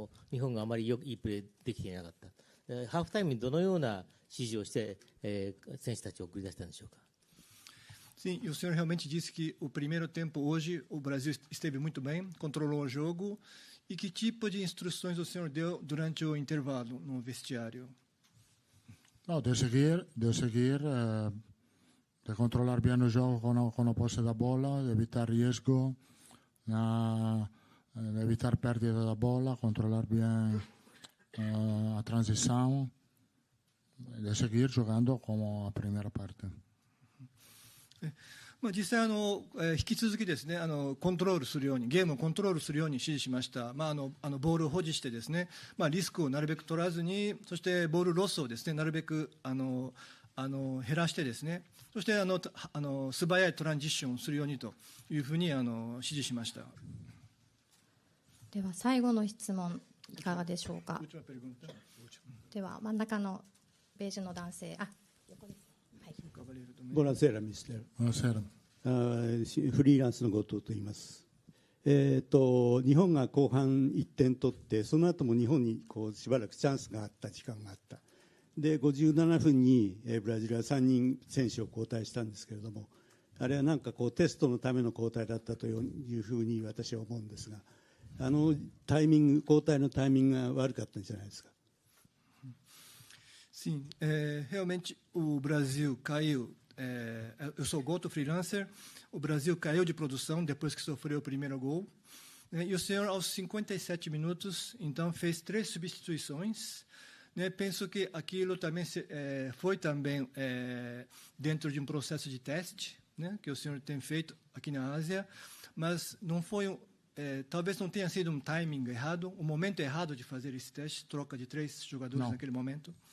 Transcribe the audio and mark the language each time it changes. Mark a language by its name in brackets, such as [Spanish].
[Japanese] 日本があまりいいプレーできていなかった。ハーフタイムにどのような指示をして、選手たちを送り出したんでしょうか。 [Portuguese] Sim, e o senhor realmente disse que o primeiro tempo hoje o Brasil esteve muito bem, controlou o jogo. E que tipo de instruções o senhor deu durante o intervalo no vestiário? [Spanish] No, de seguir, de controlar bien el juego con la pose de la bola, de evitar riesgo, de evitar pérdida de la bola, controlar bien la transición, de seguir jugando como la primera parte. [Japanese] 実際引き続きですねコントロールするようにゲームをコントロールするように指示しました。ボールを保持してですね、リスクをなるべく取らずに、そしてボールロスをですねなるべく減らしてですね、そして素早いトランジッションをするようにというふうに指示しました。では最後の質問いかがでしょうか。では真ん中のベージュの男性、横です。 [Italian] Buonasera, mister. Buonasera. [Japanese] フリーランスの後藤と言います。日本が後半1点取って、その後も日本にしばらくチャンスがあった時間があった。で、57分にブラジルは3人選手を交代したんですけれども、あれはなんかテストのための交代だったというふうに私は思うんですが、交代のタイミングが悪かったんじゃないですか。 [Portuguese] Sim, realmente o Brasil caiu. Eu sou Goto, freelancer. O Brasil caiu de produção depois que sofreu o primeiro gol. E o senhor, aos 57 minutos, então fez 3 substituições. Penso que aquilo também foi também dentro de um processo de teste, que o senhor tem feito aqui na Ásia, mas não foi talvez não tenha sido um timing errado, um momento errado de fazer esse teste, troca de 3 jogadores naquele momento.